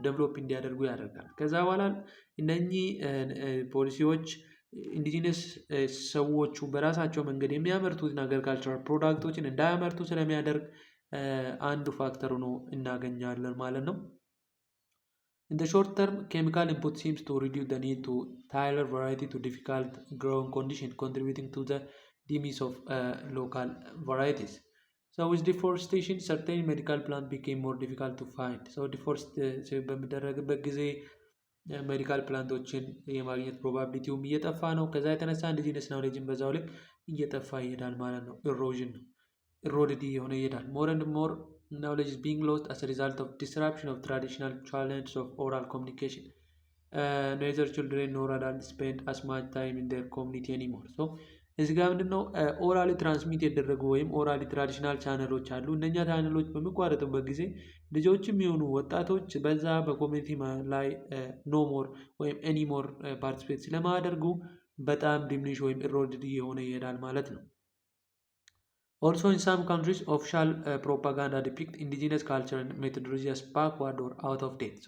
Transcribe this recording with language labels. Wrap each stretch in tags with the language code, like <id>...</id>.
<am>ዴቨሎፕ እንዲያደርጉ ያደርጋል። ከዛ በኋላ እነኚህ ፖሊሲዎች ኢንዲጂነስ ሰዎቹ በራሳቸው መንገድ የሚያመርቱትን አግሪካልቸራል ፕሮዳክቶችን እንዳያመርቱ ስለሚያደርግ አንዱ ፋክተር ሆኖ እናገኛለን ማለት ነው።</am> <en>In the short term, chemical input seems to reduce the need to tailor variety to difficult growing conditions, contributing to the demise of local varieties. So with deforestation, certain medical plants became more difficult to find.</en> <am>So በሚደረግበት ጊዜ ሜዲካል ፕላንቶችን የማግኘት ፕሮባቢሊቲውም እየጠፋ ነው። ከዛ የተነሳ ኢንዲጂነስ ናውሌጅን በዛው ልክ እየጠፋ ይሄዳል ማለት ነው። ኢሮዥን ነው ኢሮድድ የሆነ ይሄዳል።</am> <en>ሞር ኤንድ ሞር knowledge is being lost as a result of disruption of traditional channels of oral communication. Neither children nor adults spend as much time in their community anymore.</en> <am>So እዚህ ጋር ምንድነው ኦራሊ ትራንስሚት የደረጉ ወይም ኦራሊ ትራዲሽናል ቻነሎች አሉ። እነኛ ቻነሎች በሚቋረጡበት ጊዜ ልጆችም የሆኑ ወጣቶች በዛ በኮሚኒቲ ላይ ኖ ሞር ወይም ኤኒ ሞር ፓርቲሲፔት ስለማያደርጉ በጣም ዲሚኒሽ ወይም ኢሮድድ የሆነ ይሄዳል ማለት ነው።</am> <en>Also, in some countries, official propaganda depict indigenous culture and methodology as backward or out of date.</en>